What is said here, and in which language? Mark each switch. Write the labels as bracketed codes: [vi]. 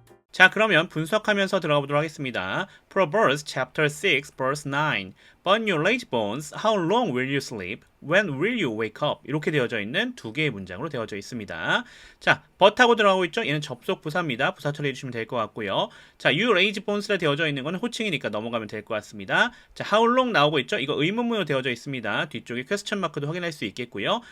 [ko] 자, 그러면 분석하면서 들어가 보도록 하겠습니다. [en] Proverbs chapter 6 verse 9. But you lazy bones, how long will you sleep? When will you wake up? [ko] 이렇게 되어져 있는 두 개의 문장으로 되어져 있습니다. 자, but하고 들어가고 있죠? 얘는 접속 부사입니다. 부사 처리해 주시면 될 것 같고요. 자, [en] you lazy bones [ko] 라 되어져 있는 건 호칭이니까 넘어가면 될 것 같습니다. 자, how long 나오고 있죠? 이거 의문문으로 되어져 있습니다. 뒤쪽에 퀘스천 마크도 확인할 수 있겠고요.